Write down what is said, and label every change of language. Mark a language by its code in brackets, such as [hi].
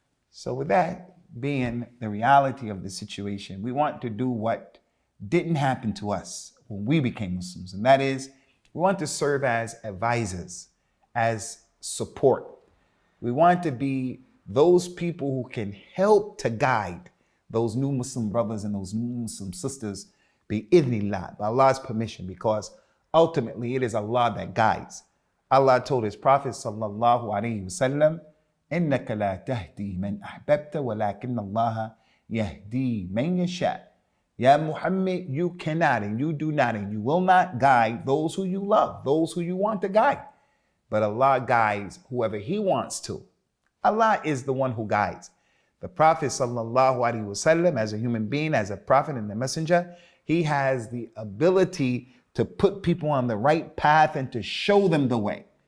[en] So with that being the reality of the situation, we want to do what didn't happen to us when we became Muslims, and that is we want to serve as advisors, as support. We want to be those people who can help to guide those new Muslim brothers and those new Muslim sisters bi-idhnillah, by Allah's permission, because ultimately it is Allah that guides. Allah told his Prophet sallallahu alaihi wasallam, [ar] إِنَّكَ لَا تَهْدِي مَنْ أَحْبَبْتَ وَلَكِنَّ اللَّهَ يَهْدِي مَنْ يَشَاءُ. [en] Ya Muhammad, you cannot and you do not and you will not guide those who you love, those who you want to guide. But Allah guides whoever he wants to. Allah is the one who guides. The Prophet sallallahu alaihi wasallam, as a human being, as a prophet and a messenger, he has the ability to put people on the right path and to show them the way.